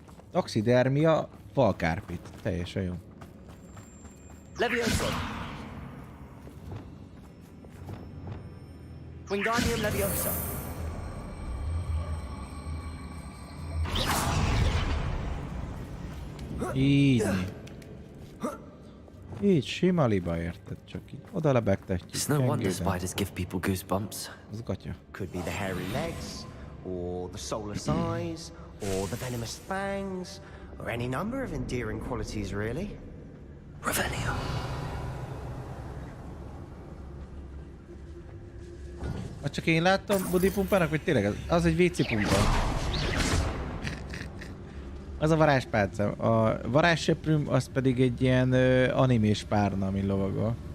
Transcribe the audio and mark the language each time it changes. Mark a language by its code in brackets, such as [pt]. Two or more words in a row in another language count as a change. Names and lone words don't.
[hu] Taxidermia, falkárpit. Teljesen jó. Levioso. Wingardium Leviosa. Így. Így, sima liba, érted? Csak így oda lebegtetjük. [en] It's no wonder spiders give people goosebumps. [hu] Az gatya. [en] Could be the hairy legs, or the soulless eyes, or the venomous fangs, or any number of endearing qualities, really. Revelio. [hu] Csak én láttam budi pumpának, vagy tényleg az egy WC pumpa. Az a varázspálca. A varázsseprőm az pedig egy ilyen animés párna, ami lovagol.